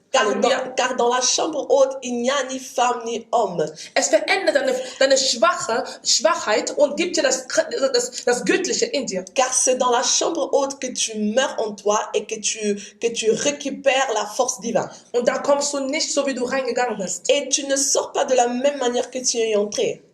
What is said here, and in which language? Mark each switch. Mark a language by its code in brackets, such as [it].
[de] Halleluja. [fr] Car dans la chambre haute, il n'y a ni femme ni homme. [de] Es verändert deine Schwachheit und gibt dir das Göttliche in dir. [fr] Car c'est dans la chambre haute que tu meurs en toi et que tu récupères la force divine. [de] Und da kommst du nicht so, wie du reingegangen bist. [fr] Et tu ne sors pas de la même manière que tu es entré.